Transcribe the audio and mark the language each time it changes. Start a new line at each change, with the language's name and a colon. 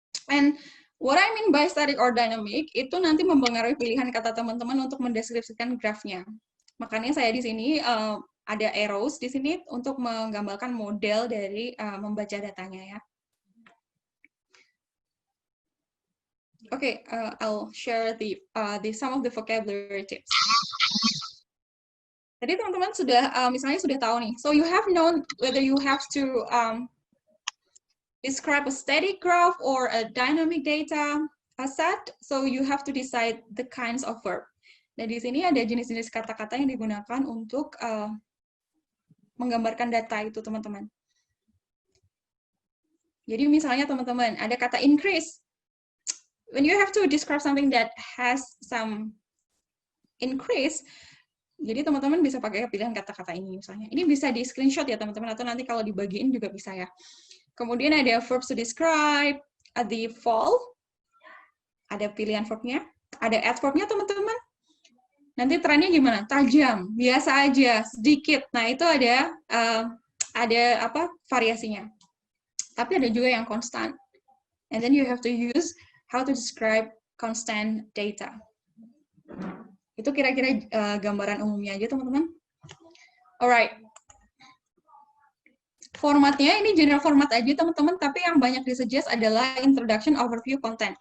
English: And what I mean by static or dynamic,
Indonesian: itu nanti mempengaruhi pilihan kata teman-teman untuk mendeskripsikan grafnya. Makanya saya di sini ada arrows di sini untuk menggambarkan model dari membaca datanya ya.
English: Okay, I'll share some of the vocabulary tips.
Indonesian: Jadi teman-teman misalnya sudah tahu nih.
English: So you have known whether you have to describe a static graph or a dynamic data. set, so you have to decide the kinds of verb.
Indonesian: Nah, di sini ada jenis-jenis kata-kata yang digunakan untuk menggambarkan data itu, teman-teman. Jadi misalnya teman-teman, ada kata increase.
English: When you have to describe something that has some increase,
Indonesian: jadi teman-teman bisa pakai pilihan kata-kata ini misalnya. Ini bisa di screenshot ya teman-teman, atau nanti kalau dibagiin juga bisa ya. Kemudian ada
English: verbs to describe, the fall,
Indonesian: ada pilihan verbnya, ada adverbnya teman-teman. Nanti trennya gimana? Tajam, biasa aja, sedikit. Nah itu ada apa variasinya. Tapi ada juga yang konstan.
English: And then you have to use how to describe constant data.
Indonesian: Itu kira-kira gambaran umumnya aja, teman-teman. Alright. Formatnya ini general format aja, teman-teman, tapi yang banyak disuggest adalah introduction, overview, content.